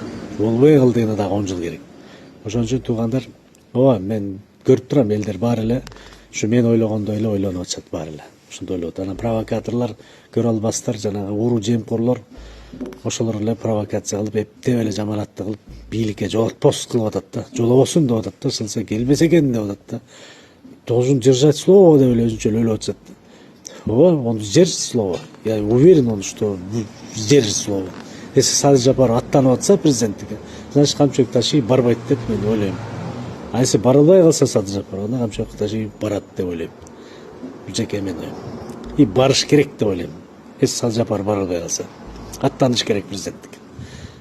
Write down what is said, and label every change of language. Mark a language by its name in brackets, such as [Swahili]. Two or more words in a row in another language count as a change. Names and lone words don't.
[Kyrgyz] Болбой калды дегенде дагы 10 жыл керек. Ошон үчүн туугандар, ооба, мен көрүп турам, элдер баары эле ушу мен ойлогондой эле ойлонуп атышат баары эле. Ошондой ойлоп атат. Анан провокаторлор, көрө албастар, жанагы уруу жемкорлор, ошолор эле провокация кылып, эптеп эле жаманатты кылып, бийликке жолотпос кылып атат да. Жолобосун деп атат да, ошолсо келбесе экен деп атат да. [Russian] Должен держать слово [Kyrgyz] деп эле өзүнчө ойлоп атышат. Ооба, [Russian] он сдержит слово. Я уверен, он что сдержит слово. [Kyrgyz] Если Садыр Жапаров аттанып атса президенттикке, значит Камчыбек Ташиев барбайт деп мен ойлойм. [Russian] А если [Kyrgyz] бара албай калса Садыр Жапаров, анда Камчыбек Ташиев барат деп ойлойм. Жеке мен оюм. И барыш керек деп ойлойм. Если Садыр Жапаров бара албай калса, аттаныш керек президенттикке.